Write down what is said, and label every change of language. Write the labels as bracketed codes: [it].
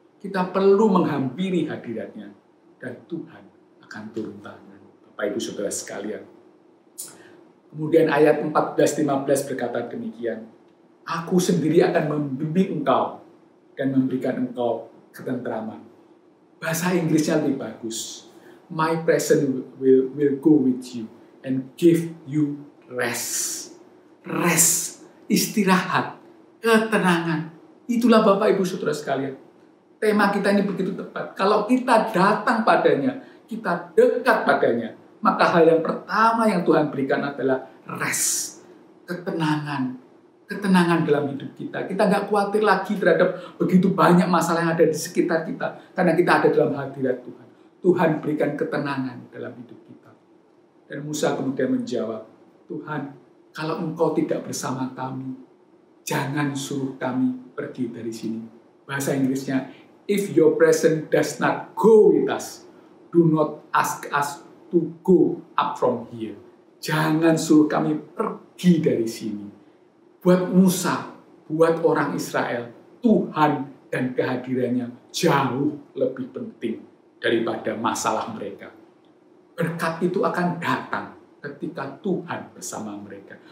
[id] Kita perlu menghampiri hadiratnya, dan Tuhan akan turun tangan. Bapak Ibu Saudara sekalian. Kemudian ayat 14-15 berkata demikian, aku sendiri akan membimbing engkau dan memberikan engkau ketentraman. Bahasa Inggrisnya lebih bagus. [en] My presence will go with you and give you rest. [id] Rest, istirahat, ketenangan. Itulah Bapak Ibu Saudara sekalian. Tema kita ini begitu tepat. Kalau kita datang padanya, kita dekat padanya, maka hal yang pertama yang Tuhan berikan adalah rest, ketenangan. Ketenangan dalam hidup kita. Kita nggak khawatir lagi terhadap begitu banyak masalah yang ada di sekitar kita. Karena kita ada dalam hadirat Tuhan. Tuhan berikan ketenangan dalam hidup kita. Dan Musa kemudian menjawab, Tuhan, kalau engkau tidak bersama kami, jangan suruh kami pergi dari sini. Bahasa Inggrisnya, [en] if your presence does not go with us, do not ask us to go up from here. [id] Jangan suruh kami pergi dari sini. Buat Musa, buat orang Israel, Tuhan dan kehadirannya jauh lebih penting daripada masalah mereka. Berkat itu akan datang ketika Tuhan bersama mereka.